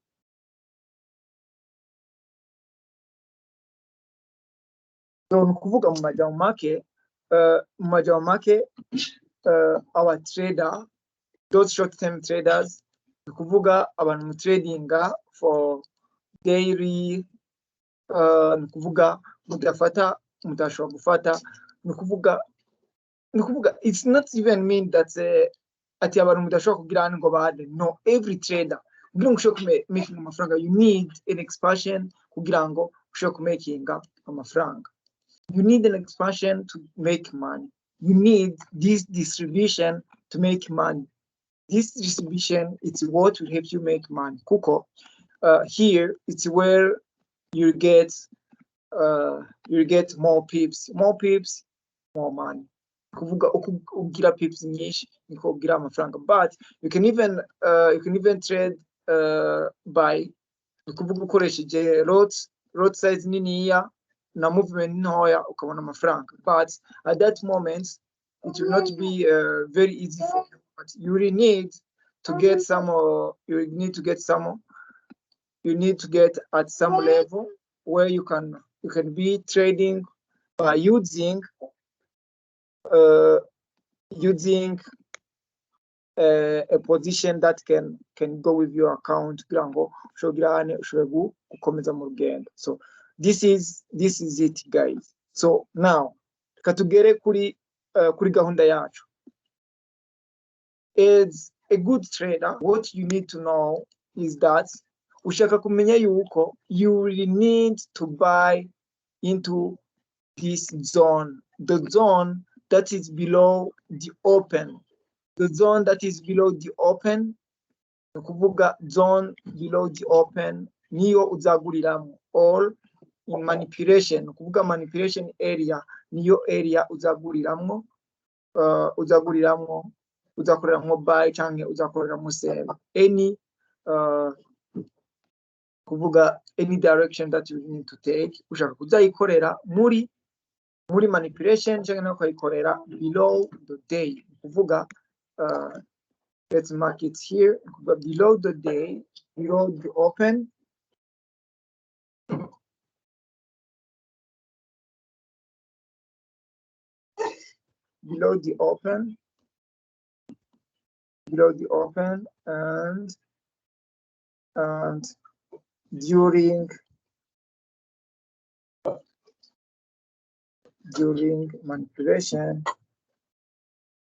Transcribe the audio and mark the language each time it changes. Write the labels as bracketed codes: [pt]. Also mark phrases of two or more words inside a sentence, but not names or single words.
[rn] So nukuvuga mu majambo make, [en] our trader, those short-term traders, [rn] nukuvuga abantu mu tradinga [en] for daily, [rn] nukuvuga mudashobora gufata, nukuvuga [en] it's not even mean that [rn] ati abantu mudashobora kugira ngo bade. [en] No, every trader [rn] kugira ngo ushobore making amafaranga, [en] you need an expansion [rn] kugira ngo ushobore making amafaranga. [en] You need an expansion to make money. You need this distribution to make money. This distribution, it's what will help you make money. Kuko, here it's where you get more pips, more money. [rn] Kuvuga ugira pips nyinshi niko ugira amafaranga. [en] But you can even trade by [rn] kuvuga ukoresheje [en] lot size [rn] niniya na movement ntoya ukabona amafaranga. [en] But at that moment it will not be very easy for you. But you really need to get some, you need to get at some level where you can be trading by using a position that can go with your account. So this is it, guys. [rn] So now katugere kuri gahunda yacu. [en] As a good trader, what you need to know is that [rn] ushaka kumenya yuko [en] you really need to buy into this zone, the zone that is below the open. The zone that is below the open, nukuvuga zone below the open, [rn] niyo uzaguriramo. [en] All in manipulation, nukuvuga manipulation area, [rn] niyo area uzaguriramo, uzakoreramo buy canke uzakoreramo sell. [en] Any kuvuga any direction that you need to take, [rn] ushaka kuzayikorera muri manipulation canke no kuyikorera [en] below the day. Kuvuga let's mark it here, below the day, below the open. Below the open, and during manipulation,